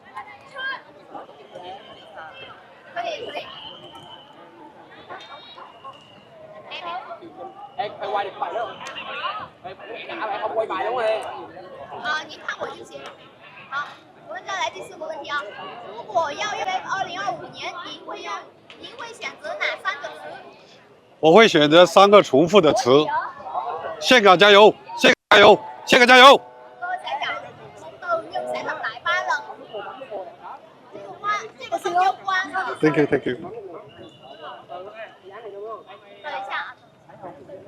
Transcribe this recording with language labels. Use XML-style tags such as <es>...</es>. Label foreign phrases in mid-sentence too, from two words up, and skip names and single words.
<zh>您看我就行。好，我们再来第4个问题啊。如果要用2025年，您会选择哪3个词？我会选择3个重复的词：岘港加油！岘港加油！岘港加油！</zh> <vi>Tôi sẽ chọn một từ nhưng sẽ lặp lại 3 lần.</vi> <zh>这个是攸关的。</zh> <en>Thank you Thank you。</en> <zh>等一下啊。</zh>